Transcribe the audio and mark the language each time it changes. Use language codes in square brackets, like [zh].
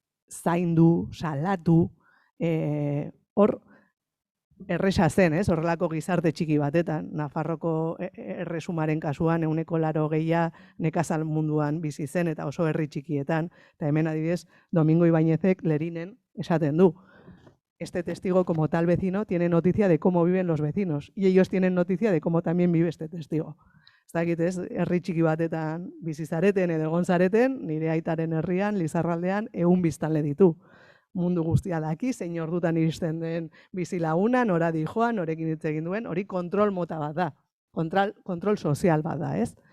[eu] Zaindu, salatu, hor erresa zen, ez? Horrelako gizarte txiki batetan, Nafarroko erresumaren kasuan 80% nekazal munduan bizi zen eta oso herri txikietan, eta hemen adibidez Domingo Ibáñezek Lerinen esaten du. [es] Este testigo, como tal vecino, tiene noticia de cómo viven los vecinos, y ellos tienen noticia de cómo también vive este testigo. [eu] Ez dakit ez, herri txiki batetan bizi zareten edo egon zareten, nire aitaren herrian, Lizarraldean, 100 biztanle ditu. Mundu guztia daki, zein ordutan iristen den bizilaguna, nora dijoan, norekin hitz egin duen, hori kontrol mota bat da, kontrol sozial bat da, ez?